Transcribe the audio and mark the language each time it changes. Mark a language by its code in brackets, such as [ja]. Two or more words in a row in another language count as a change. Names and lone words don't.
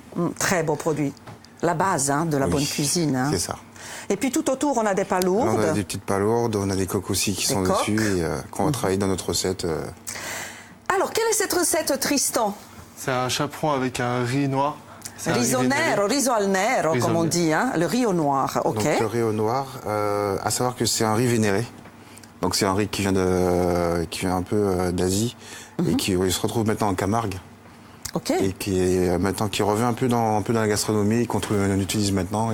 [fr] Très beau produit. La base de la Oui, bonne cuisine. Hein. C'est ça. Et puis tout autour, on a des palourdes. Là, on a des petites palourdes, on a des coques aussi qui sont coques. dessus et qu'on va travailler dans notre recette. Alors, quelle est cette recette, Tristan? C'est un chaperon avec un riz noir. C'est un riz Riso vénévé. [it] nero, riso al nero, Riso [fr] comme on al dit, hein, le riz au noir. Ok. Donc le riz au noir, à savoir que c'est un riz vénéré. Donc c'est un riz qui vient un peu d'Asie et qui se retrouve maintenant en Camargue Ok. et qui revient un peu dans la gastronomie et qu'on utilise maintenant.